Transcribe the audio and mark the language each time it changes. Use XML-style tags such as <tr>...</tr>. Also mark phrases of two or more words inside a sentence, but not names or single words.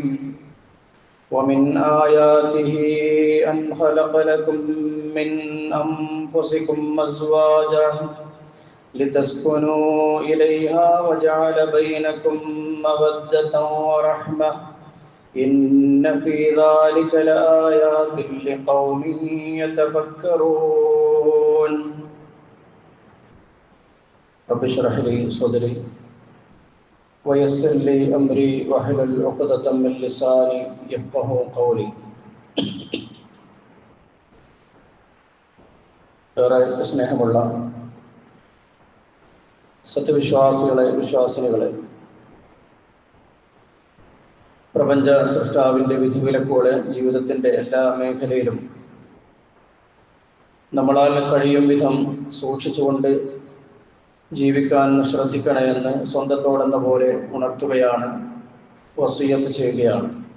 <ar>ومن آياته أن خلق لكم من أنفسكم أزواجا لتسكنوا إليها وجعل بينكم مودة ورحمة إن في ذلك لآيات لقوم يتفكرون. رب اشرح لي صدري ويسر لي أمري واحلل عقدة من لساني يفقهوا قولي.</ar> <ml>ഏറെ സ്നേഹമുള്ള സത്യവിശ്വാസികളെ, വിശ്വാസിനികളെ, പ്രപഞ്ച സൃഷ്ടാവിൻ്റെ വിധിവിലക്കുകളെ ജീവിതത്തിൻ്റെ എല്ലാ മേഖലയിലും നമ്മളാൽ കഴിയും വിധം സൂക്ഷിച്ചുകൊണ്ട് ജീവിക്കാൻ ശ്രദ്ധിക്കണമെന്ന് സ്വന്തത്തോടെന്ന പോലെ ഉണർത്തുകയാണ്, വസിയത്ത് ചെയ്യുകയാണ്.</ml>